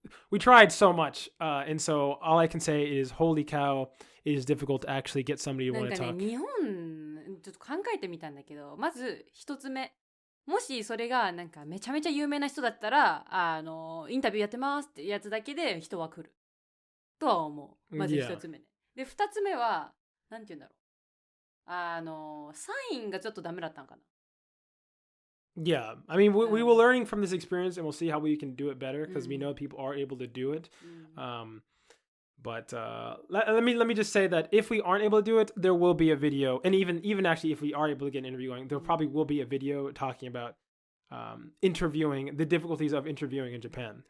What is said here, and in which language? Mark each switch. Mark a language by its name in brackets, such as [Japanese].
[English] We tried so much. And so all I can say is, holy cow, it is difficult to actually get somebody to want to talk. [Japanese] 日本ちょっと考えてみたんだけど、まず一つ目。もしそれがなんかめちゃめちゃ有名な人だったら、インタビューやってますってやつだけで人は来るとは思う。まず一つ目ね。で、二つ目は、なんて言うんだろう。サインがちょっとダメだったんかな。 [English] Yeah, I mean, we were learning from this experience, and we'll see how we can do it better because we know people are able to do it. But let me just say that if we aren't able to do it, there will be a video, and even actually if we are able to get an interview going, there probably will be a video talking about interviewing, the difficulties of interviewing in Japan.